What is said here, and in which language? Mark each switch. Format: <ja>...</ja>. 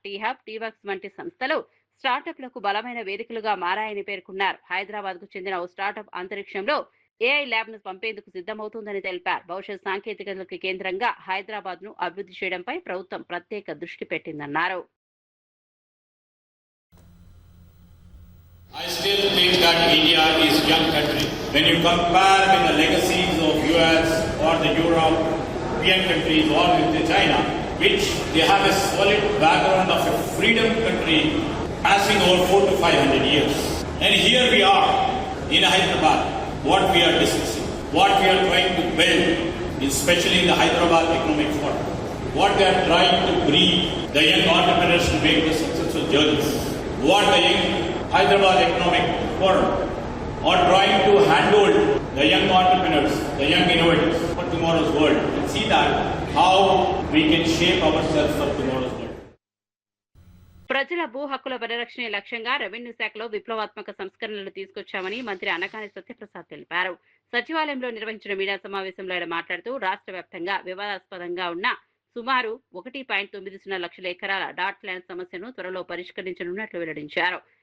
<te>Tea hub, T-Works వంటి సంస్థలు స్టార్టప్లకు బలమైన వేదికలుగా మారాయని పేర్కొన్నారు. హైదరాబాద్ కు చెందిన ఓ స్టార్టప్ అంతరిక్షంలో ఏఐ ల్యాబ్ ను పంపేందుకు సిద్ధమవుతుందని తెలిపారు. భవిష్యత్ సాంకేతికతలకు కేంద్రంగా హైదరాబాద్ ను అభివృద్ధి చేయడంపై ప్రభుత్వం ప్రత్యేక దృష్టి పెట్టిందన్నారు.</te> <en>I still think that India is a young country. When you compare with the legacies of US or the European countries or with the China, which they have a solid background of a freedom country passing over 400 to 500 years. And here we are in Hyderabad, what we are discussing, what we are trying to build, especially in the Hyderabad Economic Forum, what they are trying to breed the young entrepreneurs to make the successful journeys, what the young Hyderabad Economic Forum are trying to handle the young entrepreneurs, the young innovators for tomorrow's world, and see that how we can shape ourselves for tomorrow's world.</en> <te>ప్రజల భూ హక్కుల పరిరక్షణ లక్ష్యంగా revenue శాఖలో విప్లవాత్మక సంస్కరణలు తీసుకొచ్చామని మంత్రి అనకాని సత్యప్రసాద్ తెలిపారు. సచివాలయంలో నిర్వహించిన మీడియా సమావేశంలో ఆయన మాట్లాడుతూ రాష్ట్ర వ్యాప్తంగా వివాదాస్పదంగా ఉన్న సుమారు 1.90 లక్షల ఎకరాల డాట్ ల్యాండ్ సమస్యను త్వరలో పరిష్కరించనున్నట్లు వెల్లడించారు.</te>